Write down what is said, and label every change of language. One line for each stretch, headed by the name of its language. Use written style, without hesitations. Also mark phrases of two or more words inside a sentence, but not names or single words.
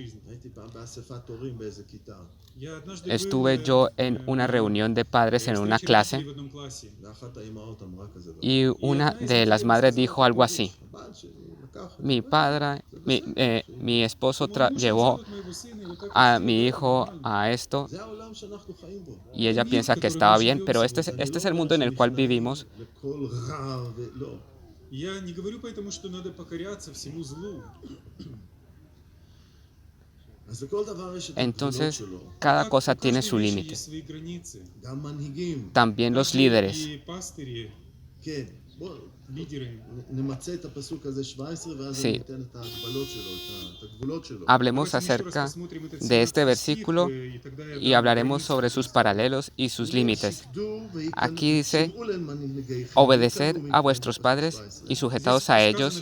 Spanish: Estuve yo en una reunión de padres en una clase y una de las madres dijo algo así: mi esposo llevó a mi hijo a esto y ella piensa que estaba bien, pero este es el mundo en el cual vivimos.
Russian: Я не говорю поэтому, что надо покоряться всему злу.
Spanish: Entonces, cada cosa tiene su límite.
Russian: Есть свои границы.
Spanish: También los líderes.
Russian: И пастыри, лидеры.
Spanish: Sí. Hablemos acerca de este versículo y hablaremos sobre sus paralelos y sus límites. Aquí dice: obedeced a vuestros padres y sujetaos a ellos.